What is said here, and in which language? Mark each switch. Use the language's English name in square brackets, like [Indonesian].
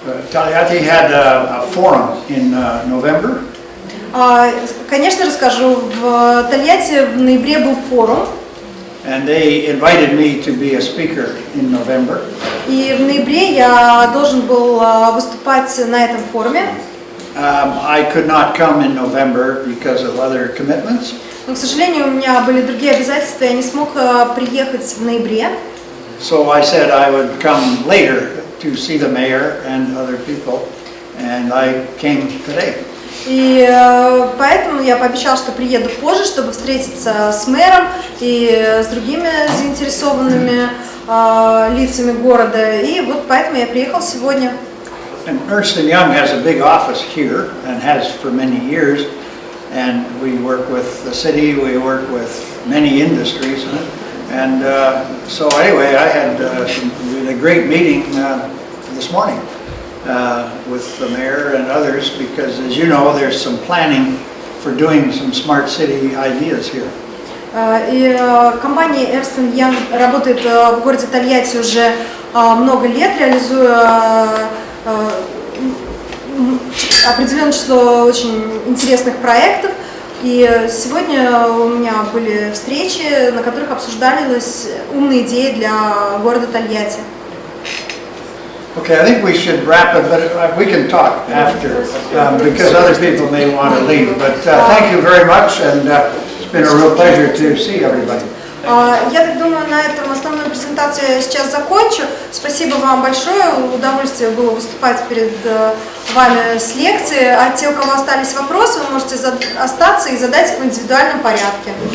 [English] Tольятти had a forum in November. [Russian] Конечно, расскажу. В Тольятти в ноябре был форум. [English] And they invited me to be a speaker in November. [Russian] И в ноябре я должен был выступать на этом форуме. [English] I could not come in November because of other commitments. [Russian] Но, к сожалению, у меня были другие обязательства, я не смог приехать в ноябре. [English] So I said I would come later to see the mayor and other people, and I came today. [Russian] И поэтому я пообещал, что приеду позже, чтобы встретиться с мэром и с другими заинтересованными лицами города. И вот поэтому я приехал сегодня. [English] And Ernest&Young has a big office here and has for many years. And we work with the city, we work with many industries. And so anyway, I had a great meeting this morning with the mayor and others, because as you know, there's some planning for doing some smart city ideas here. [Russian] И компания Ernest&Young работает в городе Тольятти уже много лет, реализуя определенное число очень интересных проектов. И сегодня у меня были встречи, на которых обсуждались умные идеи для города Тольятти. [English] Okay, I think we should wrap it, but we can talk after because other people may want to leave. But thank you very much, and it's been a real pleasure to see everybody. [Russian] Я так думаю, на этом основную презентацию я сейчас закончу. Спасибо вам большое, удовольствие было выступать перед вами с лекцией. А те, у кого остались вопросы, вы можете остаться и задать их в индивидуальном порядке.